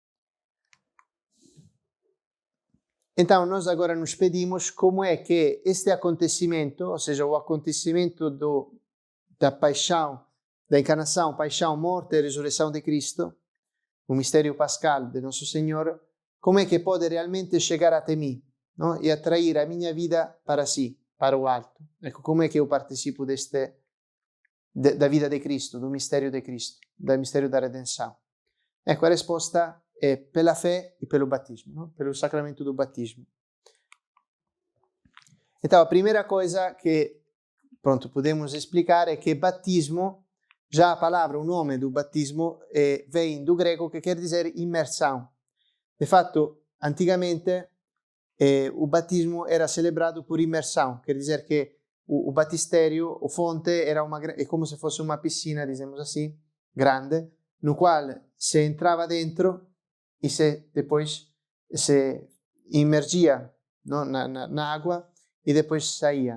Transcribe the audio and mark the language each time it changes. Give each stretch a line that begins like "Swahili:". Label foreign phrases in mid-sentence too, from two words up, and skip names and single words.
Portuguese: Então nós agora nos pedimos como é que este acontecimento, ou seja, o acontecimento da paixão, da encarnação, paixão, morte e ressurreição de Cristo, o mistério pascal de Nosso Senhor, como é que pode realmente chegar até mim, não? E atrair a minha vida para si, para o alto. Ecco, como é que eu participo da vida de Cristo, do mistério de Cristo, do mistério da redenção. Ecco, a
Italian: risposta è per la
Portuguese: fé e pelo batismo, no? Pelo sacramento do batismo. Então, a primeira coisa que, pronto, podemos explicar é que batismo, já a palavra, o nome do batismo, vem do grego que quer dizer imersão. De fato, antigamente, o batismo era celebrado por imersão, quer dizer que o batistério, o fonte, é como se fosse uma piscina, dizemos assim, grande, no qual se entrava dentro e depois se imergia, no, na água e depois saía.